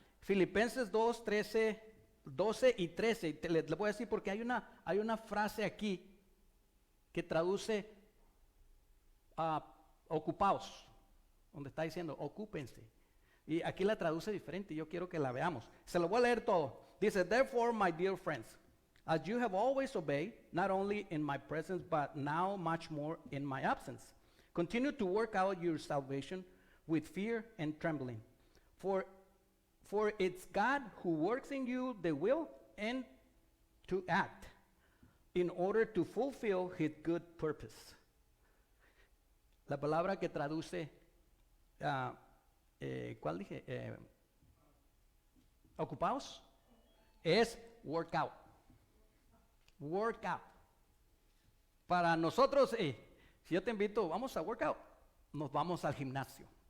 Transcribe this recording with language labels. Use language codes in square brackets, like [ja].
[es] Filipenses 2, 12 y 13. Le voy a decir porque hay una frase aquí que traduce ocupaos, donde está diciendo ocúpense. Y aquí la traduce diferente y yo quiero que la veamos. Se lo voy a leer todo. Dice, [en] therefore, my dear friends, as you have always obeyed, not only in my presence, but now much more in my absence, continue to work out your salvation with fear and trembling. For it's God who works in you the will and to act in order to fulfill his good purpose. [es] La palabra que traduce, ¿cuál dije? Ocupaos, es [en] work out. Work out. [es] Para nosotros, si yo te invito, vamos a [en] work out, [es] nos vamos al gimnasio.